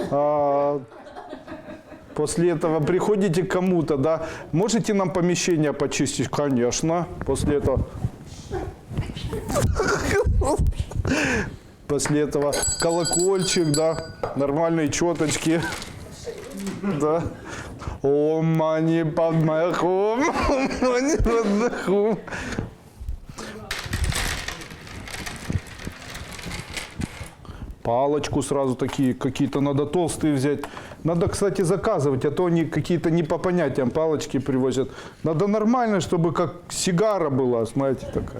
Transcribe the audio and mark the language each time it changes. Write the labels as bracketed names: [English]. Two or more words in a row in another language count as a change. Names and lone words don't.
[Russian] После этого приходите к кому-то, да, можете нам помещение почистить? Конечно. После этого... После этого колокольчик, да, нормальные четочки. Да. [Sanskrit] ॐ मणि पद्मे हूँ, मणि पद्मे हूँ. [Russian] Палочку сразу такие, какие-то надо толстые взять. Надо, кстати, заказывать, а то они какие-то не по понятиям палочки привозят. Надо нормально, чтобы как сигара была, знаете, такая.